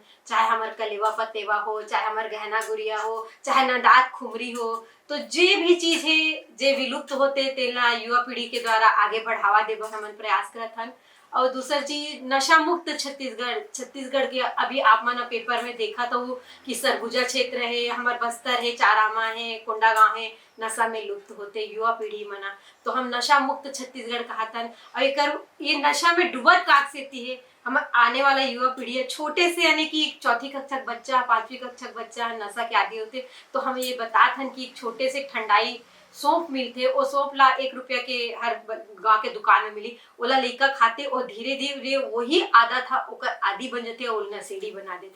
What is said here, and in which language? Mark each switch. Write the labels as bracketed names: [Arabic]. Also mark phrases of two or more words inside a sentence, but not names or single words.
[Chhattisgarhi] चाहे हमार कलेवा पतेवा हो, चाहे हमार गहना गुड़िया हो, चाहे नदात खुमरी हो, तो जे भी चीज है जे विलुप्त होते तेला युवा पीढ़ी के द्वारा आगे बढ़ावा देबर हमन प्रयास करत हन। और दूसर चीज नशा मुक्त छत्तीसगढ़ के अभी आप मन पेपर में देखा तो कि सरगुजा क्षेत्र है, हमार बस्तर है, चारामा है, कोंडागांव है, नशा में लुप्त होते युवा पीढ़ी मना, तो हम नशा मुक्त छत्तीसगढ़ कहतन। और ये नशा में डूबत काक सेती है हम आने वाला युवा पीढ़ी है, छोटे से यानी कि चौथी कक्षा का बच्चा, पांचवी कक्षा का बच्चा नशा के आदि होते, तो हम ये बताते हैं कि छोटे से ठंडाई सौंफ मिलते, वो सौंफ ला 1 रुपया के हर गांव के दुकान में मिली, ओला लेका खाते और धीरे धीरे वही आदत था ओकर आदि बन जाते और नशेड़ी बना देते।